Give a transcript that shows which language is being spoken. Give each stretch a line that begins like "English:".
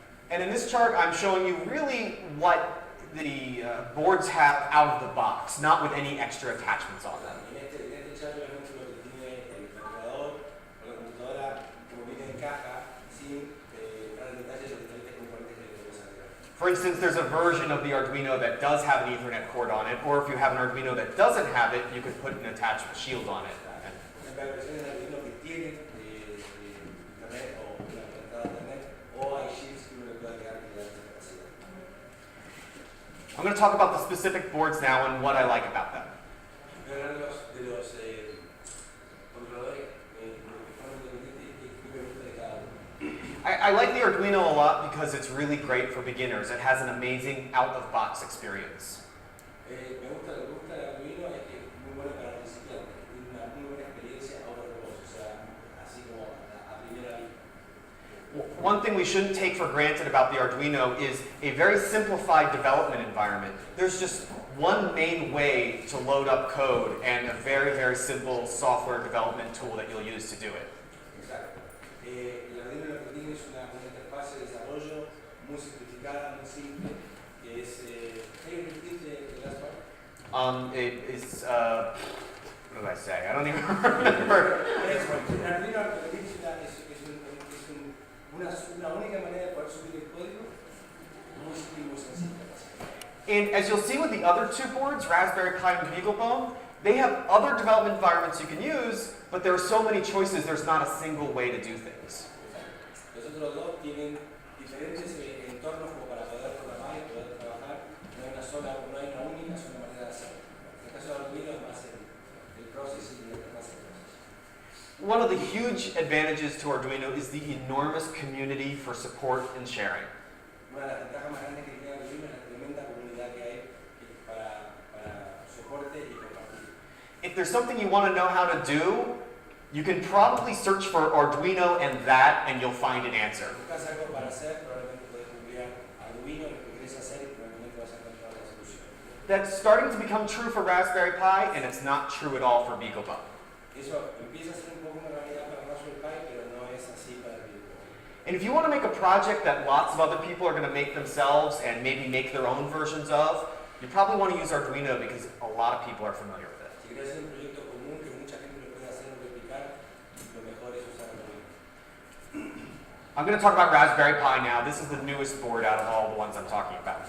English: And in this chart, I'm showing you really what the boards have out of the box, not with any extra attachments on them.
Spanish: En este chart, por ejemplo, lo que tiene el calculador o la computadora, como viene en caja, sin entrar en detalles de los diferentes componentes que debemos agregar.
English: For instance, there's a version of the Arduino that does have an Ethernet cord on it, or if you have an Arduino that doesn't have it, you could put an attached shield on it.
Spanish: Hay versiones de Arduino que tienen internet o una conectada a internet, o hay shields que uno le puede agregar que le dan esa capacidad.
English: I'm going to talk about the specific boards now and what I like about them.
Spanish: Voy a hablar de los controladores de forma independiente y qué me gusta de cada uno.
English: I like the Arduino a lot because it's really great for beginners. It has an amazing out-of-box experience.
Spanish: Me gusta el Arduino, es que es muy bueno para principiantes, tiene una muy buena experiencia
English: out of the box,
Spanish: o sea, así como a primera vista.
English: One thing we shouldn't take for granted about the Arduino is a very simplified development environment. There's just one main way to load up code and a very, very simple software development tool that you'll use to do it.
Spanish: Exacto. El Arduino lo que tiene es una interfaz de desarrollo muy simplificada, muy simple, que es
English: the last part. It is, what did I say? I don't even remember.
Spanish: El Arduino lo que tiene es una única manera de poder subir el código, muy simple y muy sencilla.
English: And as you'll see with the other two boards, Raspberry Pi and BeagleBone, they have other development environments you can use, but there are so many choices, there's not a single way to do things.
Spanish: Los otros dos tienen diferentes entornos como para poder programar y poder trabajar. No hay una única sola manera de hacerlo. En el caso de Arduino es más el processing y el processing.
English: One of the huge advantages to Arduino is the enormous community for support and sharing.
Spanish: Una de las ventajas más grandes que tiene Arduino es la tremenda comunidad que hay para soporte y compartir.
English: If there's something you want to know how to do, you can probably search for Arduino and that, and you'll find an answer.
Spanish: Si buscas algo para hacer, probablemente puedes googlear Arduino, lo que quieres hacer y probablemente vas a encontrar la solución.
English: That's starting to become true for Raspberry Pi, and it's not true at all for BeagleBone.
Spanish: Eso empieza a ser un poco una realidad para Raspberry Pi, pero no es así para el videojuego.
English: And if you want to make a project that lots of other people are going to make themselves and maybe make their own versions of, you probably want to use Arduino because a lot of people are familiar with it.
Spanish: Si quieres hacer un proyecto común que mucha gente lo puede hacer o replicar, lo mejor es usar Arduino.
English: I'm going to talk about Raspberry Pi now. This is the newest board out of all the ones I'm talking about.